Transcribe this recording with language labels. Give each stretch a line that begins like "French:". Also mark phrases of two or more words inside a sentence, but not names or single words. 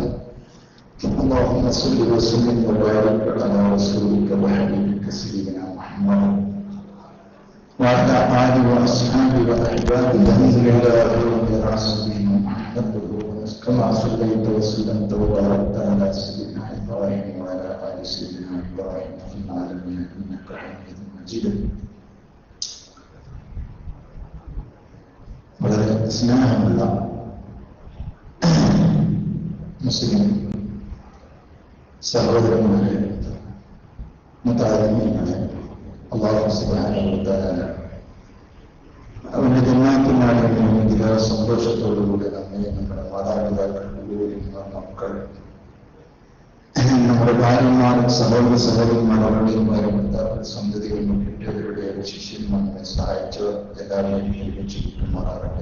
Arabic: اللهم صل وسلم وبارك على رسولك وحبيبك سيدنا محمد وعلى آله وأصحابه وأحبابه الحمد لله رب العالمين محمد كما صليت وسلمت وباركت على سيدنا إبراهيم وعلى آل سيدنا إبراهيم في العالمين إنك حميد مجيد.
Malayalam: വളരെ സ്നേഹമുള്ള മുസ്ലിം സഹോദരന്മാരെ, മുതഅല്ലിമീങ്ങളെ, അല്ലാഹു
Arabic: سبحانه و تعالى
Malayalam: അവന്റെ ജന്നാത്തുൽ സന്തോഷത്തോടുകൂടി നമ്മെ നമ്മുടെ മാതാപിതാക്കൾ, മക്കൾ, നമ്മുടെ ഭാര്യമാർ, സഹോദരന്മാർ, അവരുടെയും സന്തതികളും കിട്ടിയവരുടെ ശിഷ്യന്മാർ, നമ്മെ സഹായിച്ചവർ എല്ലാവരെയും രക്ഷിക്കുമാറാകട്ടെ.